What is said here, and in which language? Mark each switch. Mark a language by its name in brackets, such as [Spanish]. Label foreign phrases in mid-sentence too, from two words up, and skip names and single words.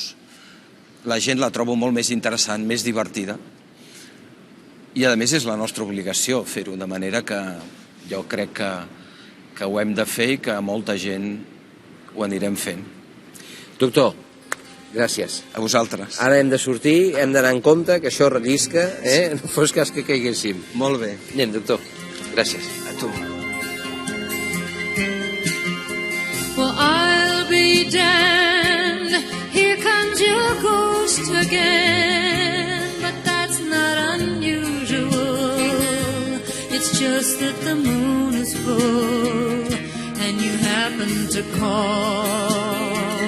[Catalan] La gent la trobo molt més interessant, més divertida, i a més és la nostra obligació fer-ho, de manera que jo crec que ho hem de fer i que molta gent ho anirem fent. Doctor, gràcies. A vosaltres. Ara hem de sortir, hem d'anar en compte que això rellisca, no fos cas que caiguéssim. Molt bé. Anem, doctor. Gràcies. A tu. [English] Well, I'll be damned, here comes your ghost again, but that's not unusual, it's just that the moon is full, and you happen to call,